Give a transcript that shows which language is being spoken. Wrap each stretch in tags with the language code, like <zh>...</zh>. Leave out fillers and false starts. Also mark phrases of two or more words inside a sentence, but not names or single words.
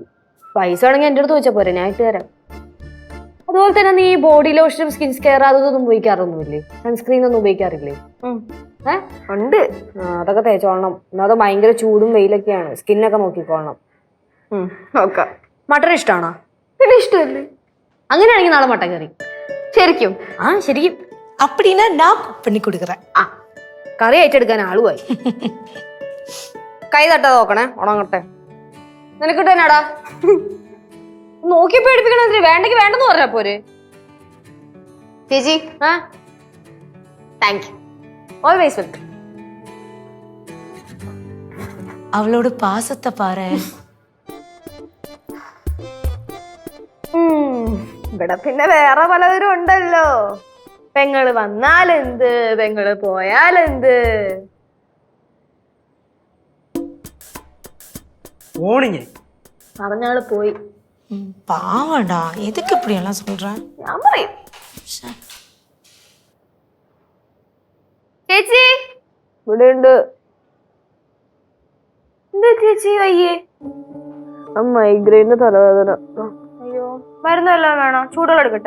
<ml>പൈസ ആണെങ്കിൽ എൻ്റെ അടുത്ത് ചോദിച്ചാൽ പോരെ, ഞാൻ ഇട്ട് തരാം. അതുപോലെ തന്നെ നീ</ml> <en>body lotionum skin care</en> <ml>അതൊന്നും ഉപയോഗിക്കാറൊന്നുമില്ലേ? സൺസ്ക്രീൻ ഒന്നും ഉപയോഗിക്കാറില്ലേ? ഉണ്ട്. അതൊക്കെ തേച്ചോളണം. ഒന്നാമത് ഭയങ്കര ചൂടും വെയിലൊക്കെയാണ്, സ്കിന്നൊക്കെ നോക്കിക്കോളണം. നോക്കാം. മട്ടൺ ഇഷ്ടമാണോ? പിന്നെ ഇഷ്ടമല്ലേ? അങ്ങനെയാണെങ്കിൽ നാളെ മട്ടൻ കറി. ശരിക്കും? ശരിക്കും.</ml> <ta>அப்படின்னா நான் குக் பண்ணி கொடுக்குறேன்.</ta> <ml>കറി ഏറ്റെടുക്കാൻ ആളുമായി. കൈ തട്ടാ നോക്കണേ, ഉണങ്ങട്ടെ. നിനക്കിട്ട് തന്നെടാ. നോക്കി പേടിപ്പിക്കണ, വേണ്ടെങ്കിൽ വേണ്ടെന്ന് പറഞ്ഞാ പോരെ. ചേച്ചി,</ml> <en>thank you. always welcome.</en> <ta>அவளோட பாசத்தை பாரு.</ta> <ml>ഇവിടെ പിന്നെ വേറെ പലവരും ഉണ്ടല്ലോ. പെങ്ങള് വന്നാലെന്ത്, പെങ്ങള് പോയാലെന്ത്. ഓണിഞ്ഞേ പറഞ്ഞാള് പോയി.</ml> <ta>பாவடா எதுக்கு இப்படி எல்லாம் சொல்ற?</ta> <ml>ഞാൻ പറയും. ചേച്ചി ഇവിടെ ഉണ്ട്. എന്താ ചേച്ചി വയ്യേ? മൈഗ്രെയിന്റെ തലവേദന. അയ്യോ, മരുന്നെല്ലാം വേണോ? ചൂടുവെള്ളം എടുക്കട്ടെ?</ml>